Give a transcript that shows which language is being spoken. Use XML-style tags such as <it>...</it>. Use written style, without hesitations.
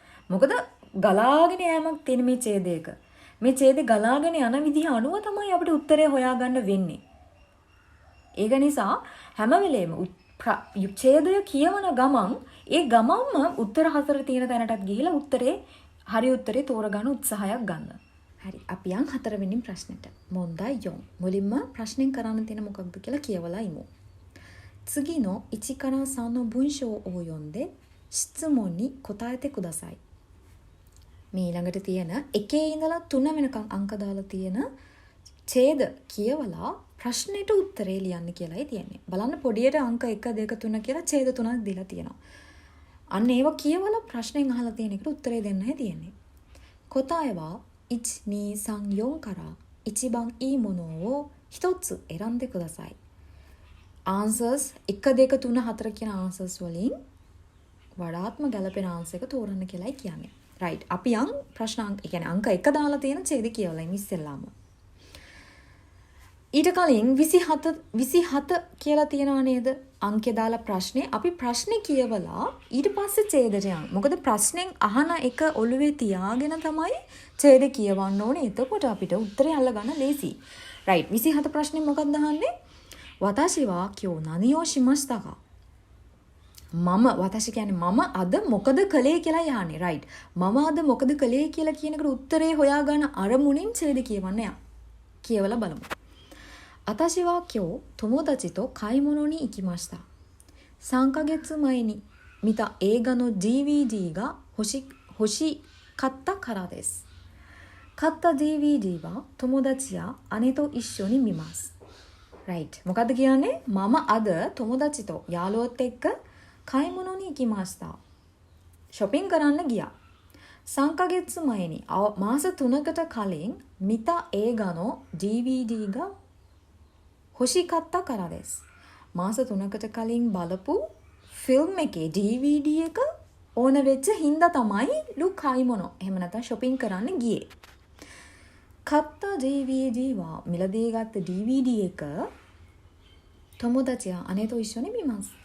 <si>මොකද ගලාගෙන යෑමක් තියෙන මේ ඡේදයක. මේ ඡේදේ ගලාගෙන යන විදිහ අනුව තමයි අපිට උත්තරය හොයාගන්න වෙන්නේ. ඒක නිසා හැම වෙලේම ඡේදය කියවන ගමන් ඒ ගමන්ම උත්තර 4 තියෙන තැනටත් ගිහිලා හරි උත්තරේ තෝරගන්න උත්සාහයක් ගන්න. හරි. අපි යන් 4 වෙනි ප්‍රශ්නෙට. මොන්දා යොන්. මුලින්ම ප්‍රශ්නෙන් කරන්න තියෙන මොකක්ද කියලා කියවලා ඉමු.</si> <ja>次の1から3の文章を読んで質問に答えてください.</ja> <si>මේ ළඟට තියෙන 1 ඉඳලා 3 වෙනකන් අංක දාලා තියෙන ඡේද කියවලා ප්‍රශ්නෙට උත්තරේ ලියන්න කියලායි තියෙන්නේ. බලන්න පොඩියට අංක 1 2 3 කියලා ඡේද 3ක් දීලා තියෙනවා. අන්න ඒව කියවලා ප්‍රශ්නෙන් අහලා තියෙන එකට උත්තරේ දෙන්නයි තියෙන්නේ.</si> <ja>答えは1 2 3 4から一番いいものを1つ選んでください.</ja> <si>answers 1 2 3 4 කියන answers වලින් වඩාත්ම ගැළපෙන answer එක තෝරන්න කියලායි කියන්නේ. right. අපි යන් ප්‍රශ්න අංක, ඒ කියන්නේ අංක 1 දාලා තියෙන ඡේද කියවලා ඉස්සෙල්ලාම. ඊට කලින් 27 කියලා තියනවා නේද? අංකය දාලා ප්‍රශ්නේ අපි ප්‍රශ්නේ කියවලා ඊට පස්සේ ඡේදයට යන්න. මොකද ප්‍රශ්නෙන් අහන එක ඔළුවේ තියාගෙන තමයි ඡේද කියවන්න ඕනේ. එතකොට අපිට උත්තරය අල්ලගන්න ලේසි. right. 27 ප්‍රශ්නේ මොකක්ද අහන්නේ?</si> <ja>වතාෂි වා කියෝ නනියෝ shimashita ka?</ja> <si>වතාෂි කියන්නේ මම අද මොකද කළේ කියලා යහන්නේ. right. මම අද මොකද කළේ කියලා කියන එකට උත්තරේ හොයාගන්න අරමුණින් ඡේද කියවන්න යන්න. කියවලා බලමු.</si> <ja>私は今日友達と買い物に行きました。 3ヶ月前に見た映画の DVD が欲しかったからです。買った DVD は友達や姉と一緒に見ます。</ja> <si>right. මොකද්ද කියන්නේ? මම අද</si> <ja>友達と</ja> <si>යාළුවොත් එක්ක</si> <ja>買い物に行きました.</ja> <si>shopping කරන්න ගියා.</si> <ja>3ヶ月前に</ja> <si>මාස 3කට කලින්</si> <ja>見た映画の DVD が欲しかったからです.</ja> <si>මාස 3කට කලින් බලපු ෆිල්ම් එකේ DVD එක ඕන වෙච්ච හින්දා තමයි ලු කයිමොනෝ. එහෙම නැත්නම් shopping කරන්න ගියේ.</si> <ja>買った DVD は</ja> <si>මිලදී ගත්ත DVD එක</si> <ja>友達や姉と一緒に見ます.</ja>